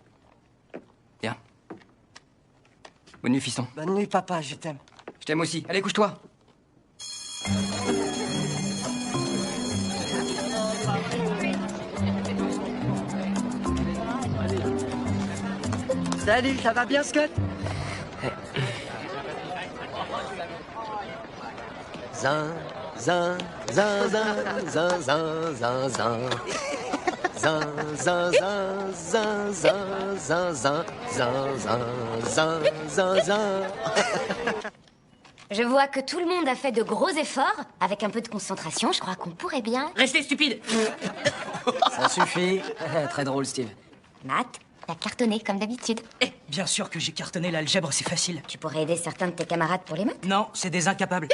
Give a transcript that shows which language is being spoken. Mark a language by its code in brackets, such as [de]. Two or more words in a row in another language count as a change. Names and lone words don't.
[fr] Viens. Bonne nuit, fiston. Bonne nuit, papa, je t'aime. Je t'aime aussi. Allez, couche-toi. Salut, ça va bien, Scott? Zin, zin, zin, zin, zin, zin, zin, zin. Zin, zin, zin, zin, zin, zin, zin, zin, zin, zin, zin, zin. Je vois que tout le monde a fait de gros efforts. Avec un peu de concentration, je crois qu'on pourrait bien... Restez stupide! Ça suffit. Très drôle, Steve. Matt, t'as cartonné comme d'habitude. Eh, bien sûr que j'ai cartonné l'algèbre, c'est facile. Tu pourrais aider certains de tes camarades pour les maths. Non, c'est des incapables.